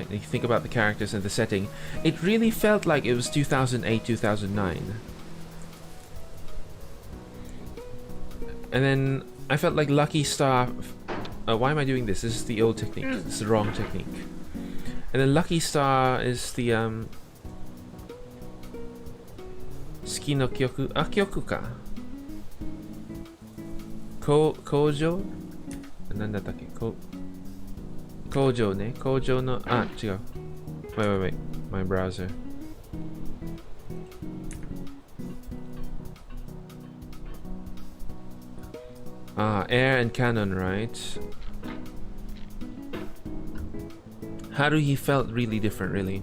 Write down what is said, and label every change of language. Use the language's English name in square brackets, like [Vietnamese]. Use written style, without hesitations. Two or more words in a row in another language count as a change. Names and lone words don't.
[English] You think about the characters and the setting, it really felt like it was 2008, 2009. And then I felt like Lucky Star... why am I doing this? This is the old technique. This is the wrong technique. And then Lucky Star is the [Japanese] 好きの曲…曲か. Kojo? なんだっけ？ コジョね？ コジョの... 違う. [English] Wait. My browser. Air and Canon, right? Haruhi felt really different, really.